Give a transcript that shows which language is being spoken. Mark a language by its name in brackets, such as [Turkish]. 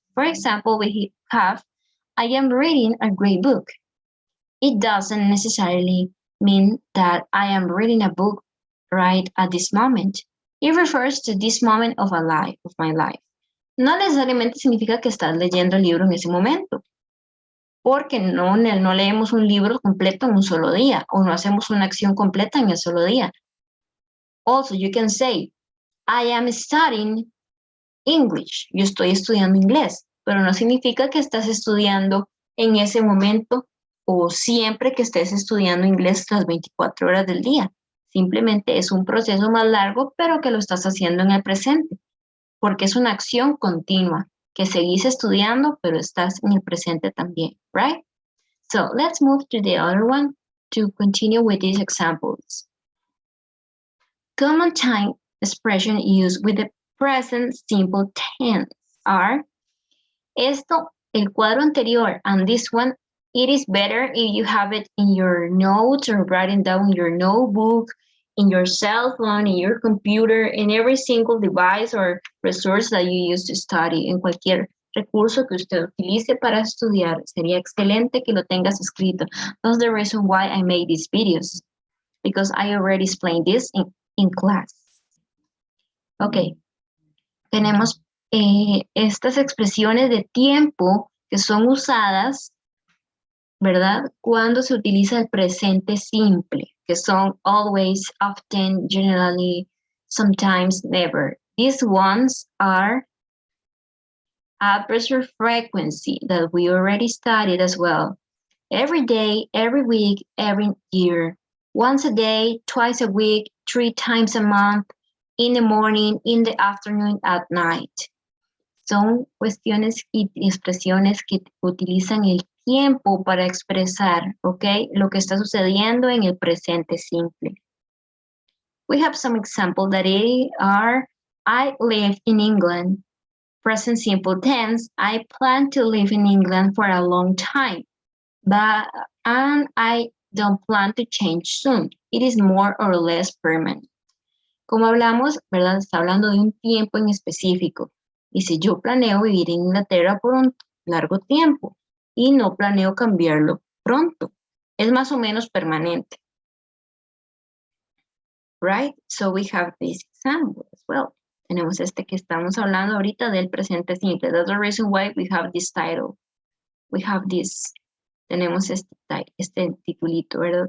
[English] For example, we have, I am reading a great book. It doesn't necessarily mean that I am reading a book right at this moment. It refers to this moment of my life. [Spanish] No necesariamente significa que estás leyendo el libro en ese momento, porque no leemos un libro completo en un solo día, o no hacemos una acción completa en el solo día. [English] Also, you can say, I am studying English. [Spanish] Yo estoy estudiando inglés, pero no significa que estás estudiando en ese momento o siempre que estés estudiando inglés las 24 horas del día. Simplemente es un proceso más largo, pero que lo estás haciendo en el presente, porque es una acción continua, que seguís estudiando, pero estás en el presente también, right? [English] So let's move to the other one to continue with these examples. Common time expression used with the present simple tense are, [Spanish] el cuadro anterior, [English] and this one, it is better if you have it in your notes or writing down in your notebook, in your cell phone, in your computer, in every single device or resource that you use to study, [Spanish] en cualquier recurso que usted utilice para estudiar. Sería excelente que lo tengas escrito. [English] That's the reason why I made these videos, because I already explained this in class. [Spanish] Ok, tenemos estas expresiones de tiempo que son usadas, ¿verdad? Cuando se utiliza el presente simple, que son [English] always, often, generally, sometimes, never. These ones are adverb frequency that we already studied as well. Every day, every week, every year. Once a day, twice a week, 3 times a month, in the morning, in the afternoon, at night. [Spanish] Son cuestiones y expresiones que utilizan el tiempo para expresar, ¿ok? Lo que está sucediendo en el presente simple. [English] We have some examples that are, I live in England. Present simple tense, I plan to live in England for a long time, and I don't plan to change soon. It is more or less permanent. [Spanish] Como hablamos, ¿verdad? Está hablando de un tiempo en específico. Dice, yo planeo vivir en Inglaterra por un largo tiempo y no planeo cambiarlo pronto. Es más o menos permanente. [English] Right? So we have this example as well. [Spanish] Tenemos que estamos hablando ahorita del presente simple. [English] That's the reason why we have this title. We have this. [Spanish] Tenemos este titulito, ¿verdad?